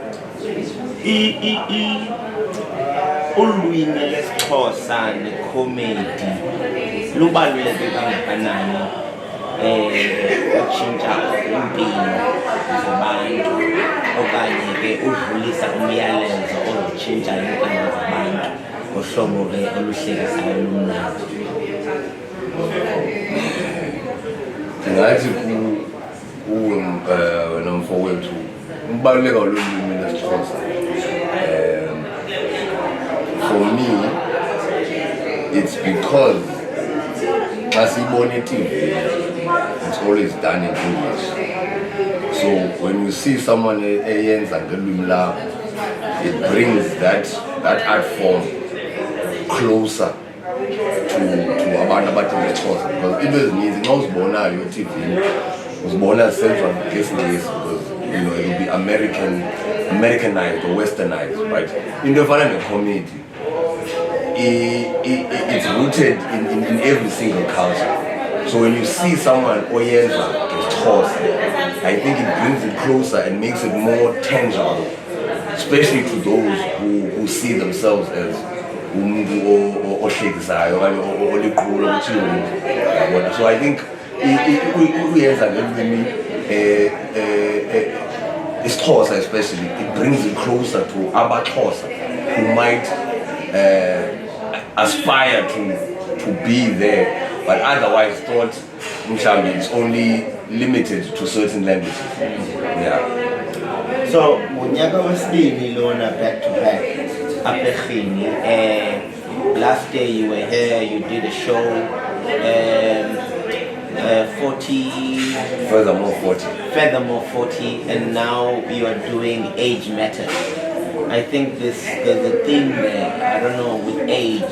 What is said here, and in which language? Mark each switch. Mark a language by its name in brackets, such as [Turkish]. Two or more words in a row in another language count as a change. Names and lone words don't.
[Xhosa] ulwimi lesiXhosa necomedy lubaluleke kangakanani utshintsha impilo zabantu okanye ke udlulisa umyalezo ozotshintsha impilo zabantu ngohlobo ke oluhlekisayo lumnandi? Ndingathi wena mfowethu ukubaluleka lolwimi lesiXhosa. [English] For me, it's because as you on TV, it's always done in English. So when you see someone it brings that art form closer to [Xhosa] abantu abathi ngeXhosa, [English] because [Xhosa] into ezininzi xa uzibonayo TV uzibona senziwa ngesiNgesi [English] because it will be Americanized or westernized, right? [Xhosa] Into efana necomedy, [English] it's rooted in every single culture. So when you see someone [Xhosa] oyenza ngeXhosa, [English] I think it brings it closer and makes it more tangible, especially to those who see themselves as [Xhosa] umuntu ohlekisayo okanye oliqhula uthini. [English] So I think [Xhosa] uyenza ngelwimi isiXhosa [English] especially, it brings it closer to abaXhosa who might aspire to be there, but otherwise thought it's only limited to certain languages. Yeah. [Xhosa] So unyaka wesibini lona [English] back to back [Xhosa] apha eGhini. [English] Last day you were here, you did a show, 40 furthermore 40, and now you are doing Age Matters. I think the theme there, I don't know, with age.